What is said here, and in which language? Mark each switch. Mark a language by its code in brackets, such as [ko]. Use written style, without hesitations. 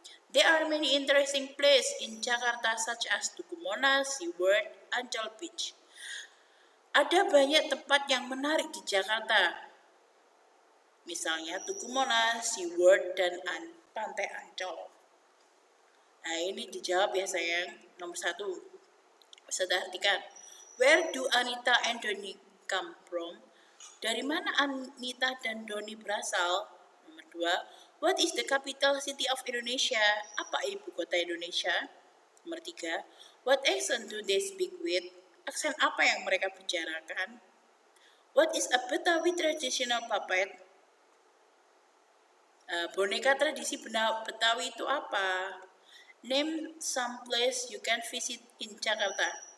[en] There are many interesting places in Jakarta such as Tugu Monas, SeaWorld, Ancol Beach. [id] Ada banyak tempat yang menarik di Jakarta. Misalnya Tugu Monas, SeaWorld, dan Pantai Ancol. Nah, ini dijawab ya sayang. Nomor 1. Bisa diartikan. [en] Where do Anita and Doni come from? [id] Dari mana Anita dan Doni berasal? Nomor 2. [en] What is the capital city of Indonesia? [id] Apa ibu kota Indonesia? Nomor 3. [en] What accent do they speak with? [id] Aksen apa yang mereka bicarakan? [en] What is a Betawi traditional puppet? [id] Boneka tradisi Betawi itu apa? [en] Name some place you can visit in Jakarta.